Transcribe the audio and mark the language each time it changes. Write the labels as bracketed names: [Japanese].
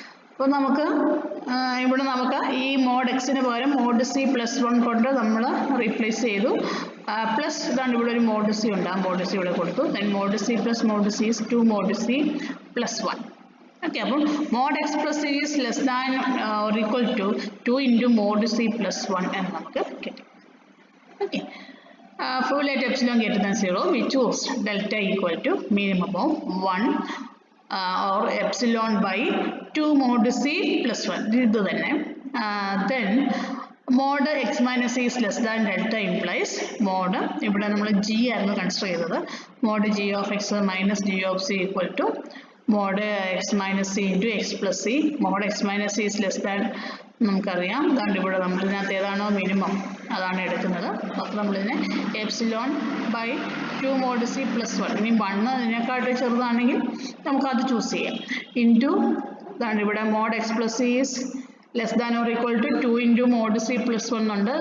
[Malayalam] അപ്പോൾ നമുക്ക് ഇവിടെ നമുക്ക് ഈ മോഡ് എക്സിന് പകരം മോഡ് സി പ്ലസ് 1 കൊണ്ട് നമ്മൾ റീപ്ലേസ് ചെയ്തു. പ്ലസ് ഇതാണ് ഇവിടെ ഒരു മോഡ് സി ഉണ്ട്, ആ മോഡ് സി ഇവിടെ കൊടുത്തു. [English] Then mod c plus mod c is 2 mod c plus 1. Okay, അപ്പം mod x plus c is less than or equal to 2 into mod c plus 1 [Malayalam] എന്ന് നമുക്ക് കിട്ടി. [English] Okay, full at epsilon greater than 0, we choose delta equal to minimum of 1 or epsilon by 2 mod c plus 1. [Malayalam] ഇത് തന്നെ. [English] Then mod x minus c is less than delta implies mod, [Malayalam] ഇവിടെ നമ്മൾ g ആയിരുന്നു consider ചെയ്തത്, [English] mod g of x minus g of c equal to mod x minus c into x plus c. mod x minus c is less than [Malayalam] നമുക്കറിയാം. അതുകൊണ്ട് ഇവിടെ നമ്മൾ ഇതിനകത്ത് ഏതാണോ മിനിമം അതാണ് എടുക്കുന്നത്. അപ്പോൾ നമ്മളിതിനെ epsilon by 2 mode C plus 1, ഇനി 1 അതിനെക്കാട്ട് ചെറുതാണെങ്കിൽ നമുക്കത് ചൂസ് ചെയ്യാം. [English] into [Malayalam] ഇതാണ് ഇവിടെ [English] Mod x plus c is less than or equal to 2 into mod c plus 1 ഉണ്ട്.